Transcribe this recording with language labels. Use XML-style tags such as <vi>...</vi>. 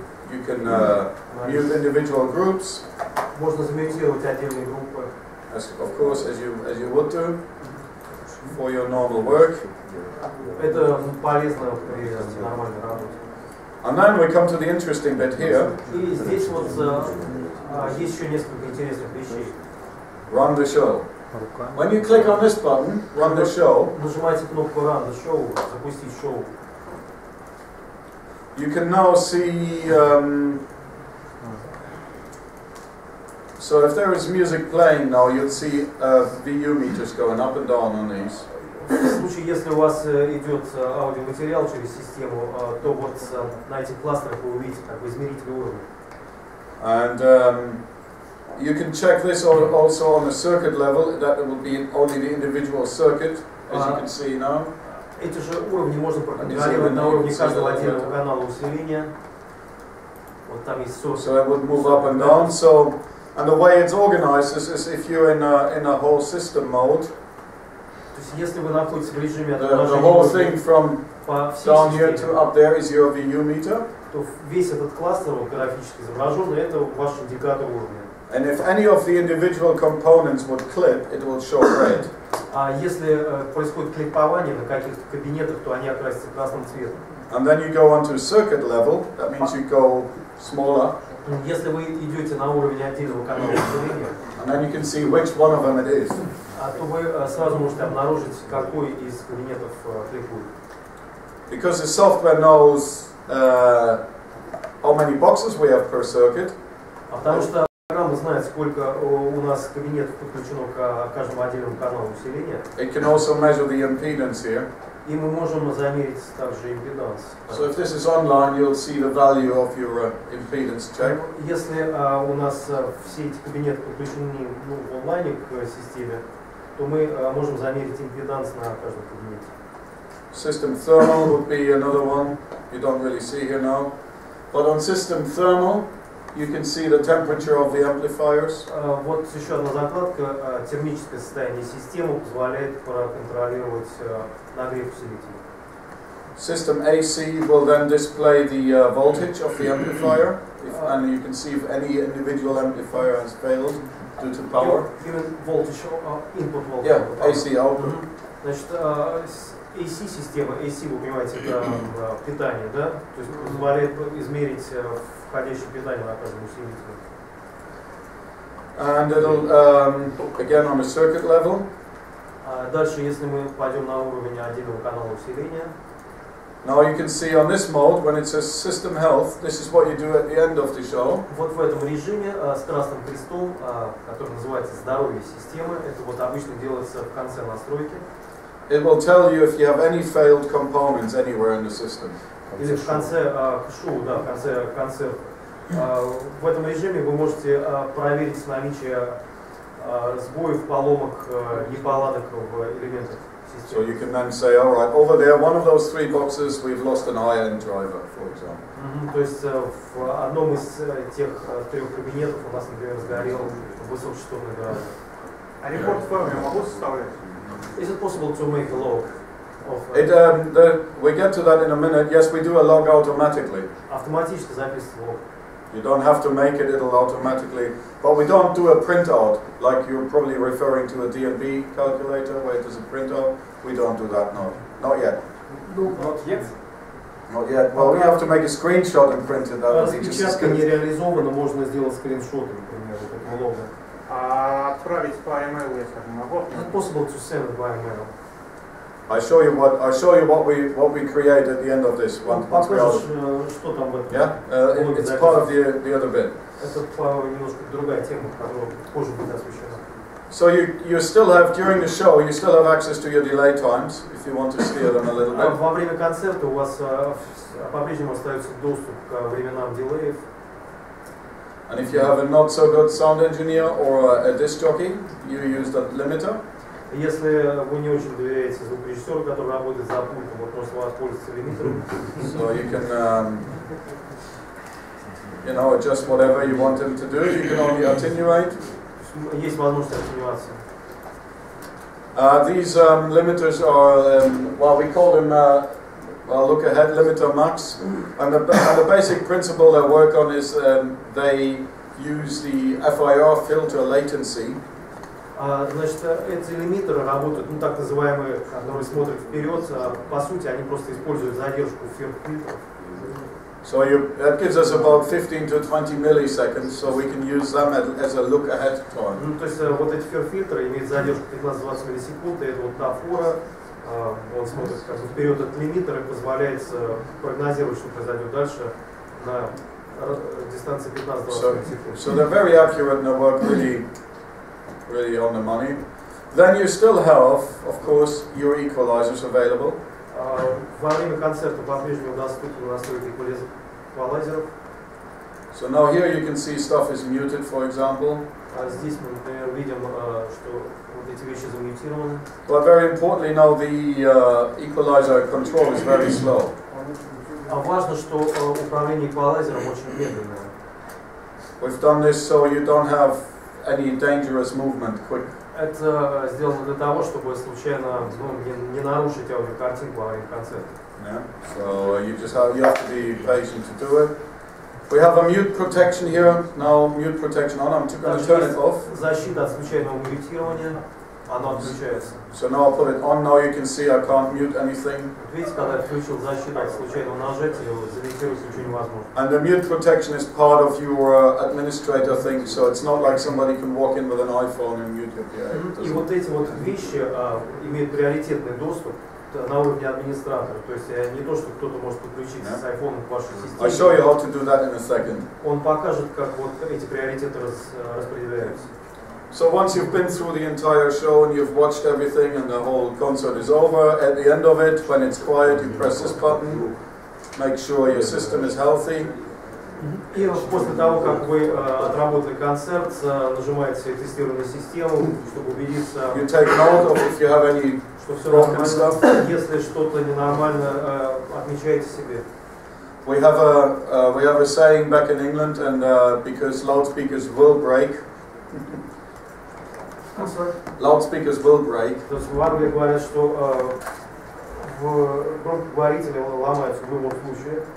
<en>You can mute individual groups.</en> <ru>Можно замьютировать отдельные группы.</ru> <en>Of course, as you would do for your normal work.</en> <ru>Это полезно при нормальной работе.</ru> <en>And then we come to the interesting bit here.</en> <ru>И здесь вот есть еще несколько интересных вещей.</ru> <en>Run the show. When you click on this button, run the show.</en> <ru>Нажимайте кнопку</ru> <en>Run the show,</en> <ru>запустить шоу.</ru> <en>You can now see. So if there is music playing now, you'll see VU meters going up and down on these.</en> <ru>В случае, если у вас идет аудиоматериал через систему, то вот на этих кластерах вы увидите как бы измеритель уровня.</ru> <en>And you can check this also on the circuit level. That will be only the individual circuit, as you can see now.</en> <ru>Эти же уровни можно проконтролировать на уровне каждого отдельного канала усиления. Вот там есть source.</ru> <en>So it would move up and down. So, and the way it's organized is if you're in a whole system mode,</en> <ru>То есть если вы находитесь в режиме</ru> <en>the whole thing</en> <ru>отображения</ru> <en>from</en> <ru>по всей</ru> <en>down here to</en> <ru>системе,</ru> <en>up there is your VU meter.</en> <ru>то весь этот кластер вот, графически изображенный, это ваш индикатор уровня.</ru> <en>And if any of the individual components would clip, it will show red.</en> <ru>А если происходит клипование на каких-то кабинетах, то они окрасятся красным цветом.</ru> <en>And then you go onto circuit level, that means you go smaller,</en> <ru>Если вы идете на уровень отдельного канала усиления,</ru> <en>and then you can see which one of them it is.</en> <ru>то вы сразу можете обнаружить, какой из кабинетов клипует.</ru> <en>Because the software knows how many boxes we have per circuit,</en> <ru>Потому что программа знает, сколько у нас кабинетов подключено к каждому отдельному каналу усиления.</ru> <en>it can also measure the impedance here.</en> <ru>И мы можем замерить также импеданс.</ru> <en>So if this is online, you'll see the value of your impedance check.</en> <ru>Если у нас все эти кабинеты подключены в онлайне к системе, то мы можем замерить импеданс на каждом кабинете.</ru> <en>System thermal would be another one you don't really see here now. But on system thermal, you can see the temperature of the amplifiers.</en> <ru>Вот еще одна закладка. Термическое состояние системы позволяет проконтролировать нагрев усилителя.</ru> <en>System AC will then display the voltage of the amplifier, and you can see if any individual amplifier has failed due to power. Even voltage, input voltage. Yeah, AC output.</en> <ru>Значит, AC-система, AC, вы понимаете, это питание, да? То есть позволяет измерить входящее питание на каждом усилителе.</ru> <en>And it'll, again on a circuit level.</en> <ru>Дальше, если мы пойдем на уровень отдельного канала усиления.</ru> <en>Now you can see on this mode, when it says system health, this is what you do at the end of the show.</en> <ru>Вот в этом режиме с красным крестом, который называется здоровье системы, это вот обычно делается в конце настройки.</ru> <en>It will tell you if you have any failed components anywhere in the system.</en> <ru>Или в конце шоу, да, в конце концерта. В этом режиме вы можете проверить наличие сбоев, поломок, неполадок в элементах</ru> <en>So</en> <ru>системы.</ru> <en>you can then say, all right, over there, one of those three boxes, we've lost an iron driver, for example.</en> <ru>То есть в одном из тех трех кабинетов у нас, например, сгорел высокочастотный драйвер. А репорт в форме могу составлять?</ru> <en>Is it possible to make a log of We get to that in a minute. Yes, we do a log automatically.</en> <ru>автоматически записывать лог?</ru> <en>You don't have to make it, it'll automatically. But we don't do a printout, like you're probably referring to a D&B calculator where it does a printout. We don't do that, no. Not yet. Not yet. Not yet. Well, we have to make a screenshot and print it. That would be just as</en> <ru>Распечатка не</ru> <en>good.</en> <ru>реализована, можно сделать скриншоты, например, вот этого лога. А отправить по email, если могу?</ru> <en>Is it possible to send it by email? I'll show you what we create at the end of this one.</en> <ru>Покажешь, что там в этом?</ru> <en>Yeah, it's part of the other bit.</en> <ru>Это немножко другая тема, которая позже будет освещена.</ru> <en>So you still have, during the show, you still have access to your delay times if you want to steer them a little bit.</en> <ru>Во время концерта у вас по-прежнему остается доступ к временам дилеев.</ru> <en>And if you have a not so good sound engineer or a disc jockey, you use the limiter.</en> <ru>Если вы не очень доверяете звукорежиссеру, который работает за пультом, вот можете воспользоваться лимитером.</ru> <en>So you can, adjust whatever you want him to do. You can only attenuate.</en> <ru>Есть возможность аттенюации.</ru> <en>These limiters are, we call them look ahead limiter max. And the basic principle they work on is they use the FIR filter latency.</en> <ru>Значит, эти лимитеры работают, так называемые, которые смотрят вперед. По сути, они просто используют задержку фильтров.</ru> <en>So that gives us about 15 to 20 milliseconds, so we can use them as a look ahead time.</en> <ru>То есть вот эти фильтры имеют задержку 15-20 миллисекунд, и это вот та фора, он смотрит как бы вперед от лимитера и позволяет прогнозировать, что произойдет дальше на дистанции 15-20 миллисекунд.</ru> <en>So they're very accurate and they work really on the money. Then you still have, of course, your equalizers available.</en> <ru>Во время концерта по-прежнему доступны настройки эквалайзеров.</ru> <en>So now here you can see stuff is muted, for example.</en> <ru>Здесь мы, например, видим, что вот эти вещи замьютированы.</ru> <en>But very importantly now the equalizer control is very slow.</en> <ru>Важно, что управление эквалайзером очень медленное.</ru> <en>We've done this so you don't have any dangerous movement quick.</en> <ru>Это сделано для того, чтобы случайно не нарушить аудиокартинку во время концерта.</ru> <en>Yeah. So you have to be patient to do it. We have a mute protection here. Now mute protection on. I'm going to turn it off.</en> <ru>Защита от случайного мьютирования. Оно отключается.</ru> <en>So now I'll put it on. Now you can see I can't mute anything.</en> <ru>Видите, когда я включил защиту от случайного нажатия, замьютировать ничего невозможно.</ru> <en>And the mute protection is part of your administrator thing, so it's not like somebody can walk in with an iPhone and mute your PA.</en> <ru>И вот эти вот вещи имеют приоритетный доступ на уровне администратора. То есть не то, что кто-то может подключиться с iPhone к вашей системе.</ru> <en>I'll show you how to do that in a second.</en> <ru>Он покажет, как вот эти приоритеты распределяются.</ru> <en>So once you've been through the entire show and you've watched everything and the whole concert is over, at the end of it, when it's quiet, you press this button, make sure your system is healthy.</en> <ru>И после того, как вы отработали концерт, нажимаете тестирование систему, чтобы убедиться,</ru> <en>you take note of if you have any</en> <ru>что все нормально. Если что-то ненормально, отмечайте себе.</ru> <en>We have a saying back in England, and because loudspeakers will break. Loudspeakers will break.</en> <ru>То есть в Англии говорят, что громкоговорители ломаются в любом случае.</ru>